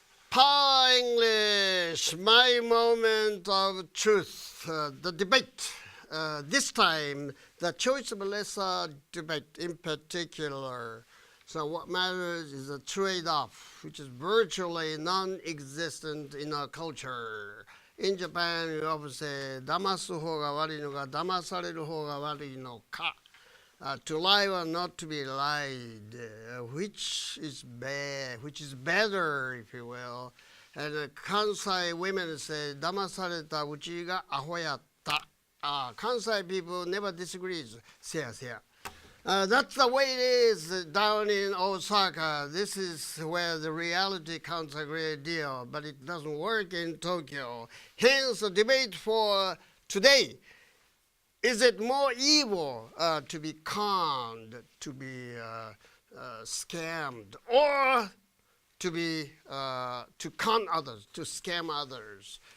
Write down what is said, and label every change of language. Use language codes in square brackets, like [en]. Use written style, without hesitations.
[en] finish my moment of truth, the debate. This time, the choice of lesser debate in particular. So what matters is a trade-off, which is virtually non-existent in our culture. In Japan, we often say, [ja] 騙す方が悪いのか、騙される方が悪いのか. [en] To lie or not to be lied, which is bad, which is better, if you will. And Kansai women say, [ja] 騙されたうちがアホやった. [en] Kansai people never disagree. Say. That's the way it is down in Osaka. This is where the reality counts a great deal, but it doesn't work in Tokyo. Hence, the debate for today. Is it more evil to be conned, to be scammed, or to con others, to scam others?